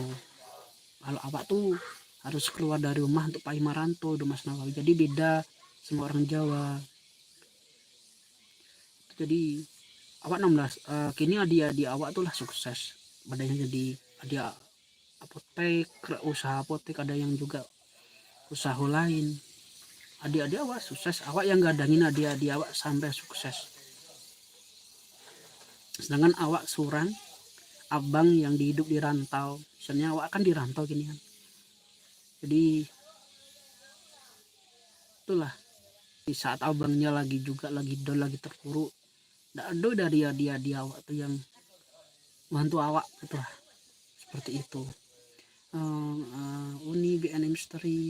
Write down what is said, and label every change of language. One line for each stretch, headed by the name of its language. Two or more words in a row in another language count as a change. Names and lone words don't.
Indonesian: Kalau awak tuh harus keluar dari rumah untuk
Minangkabau: pai maranto do
Indonesian: Mas Nawawi. Jadi beda semua orang Jawa. Jadi awak 16, kini adik-adik awak tuh lah sukses. Badannya jadi ada apotek, usaha apotek, ada yang juga usaha lain. Adik-adik awak sukses, awak yang gadangin adik-adik awak sampai sukses. Sedangkan awak surang, abang yang hidup di rantau, misalnya awak kan di rantau gini kan. Jadi itulah di saat abangnya lagi down, lagi terpuruk, tidak ada dari adik-adik awak tuh yang bantu awak gitu lah, seperti itu. Uni BN Misteri.